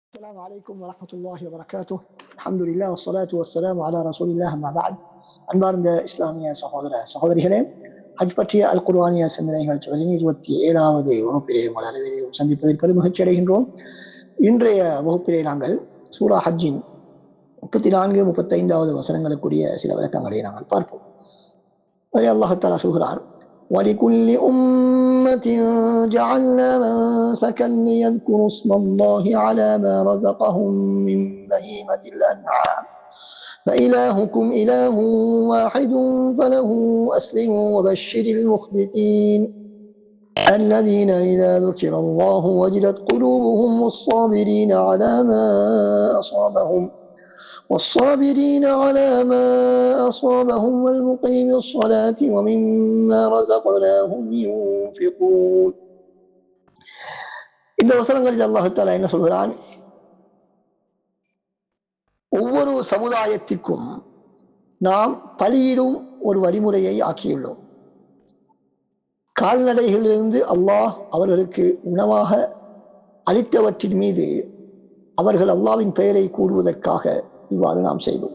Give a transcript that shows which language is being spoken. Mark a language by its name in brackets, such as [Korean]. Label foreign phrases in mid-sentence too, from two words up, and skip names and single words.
[Arabic] السلام عليكم ورحمة الله وبركاته. الحمد لله والصلاة والسلام على رسول الله. أما بعد, [Tamil] அன்பார்ந்த இஸ்லாமிய சகோதரிகளே, ஹஜ் பற்றிய அல் குர்ஆனிய சிந்தனைகள் தொடரின் 27வது வகுப்பிலே உங்கள் அனைவரையும் சந்திப்பதில் பெரும் மகிழ்ச்சி அடைகின்றோம். இன்றைய வகுப்பிலே நாங்கள் சூரா ஹஜ்ஜின் 34, 35வது வசனங்களுக்குரிய சில விளக்கங்களை நாங்கள் பார்ப்போம். அதை அல்லாஹ் தஆலா சொல்கிறார், [Arabic] وَلِكُلِّ أُمَّةٍ جَعَلْنَا مَنسَكًا لِيَذْكُرُوا اسْمَ اللَّهِ عَلَى مَا رَزَقَهُم مِّن بَهِيمَةِ الْأَنْعَامِ فَإِلَٰهُكُمْ إِلَٰهٌ وَاحِدٌ فَلَهُ أَسْلِمُوا وَبَشِّرِ الْمُخْبِتِينَ الَّذِينَ إِذَا ذُكِرَ اللَّهُ وَجِلَتْ قُلُوبُهُمْ والصابرين على ما أصابهم والمقيم الصلاة ومما رزقناهم ينفقون. [Tamil] இந்த வசனங்களில் அல்லாஹ் தஆலா என்ன சொல்கிறான்? ஒவ்வொரு சமுதாயத்திற்கும் நாம் பலியிடும் ஒரு வழிமுறையை ஆக்கியுள்ளோம். கால்நடைகளிலிருந்து அல்லாஹ் அவர்களுக்கு உணவாக அளித்தவற்றின் மீது அவர்கள் அல்லாஹ்வின் பெயரை கூறுவதற்காக இவ்வாறு நாம் செய்தோம்.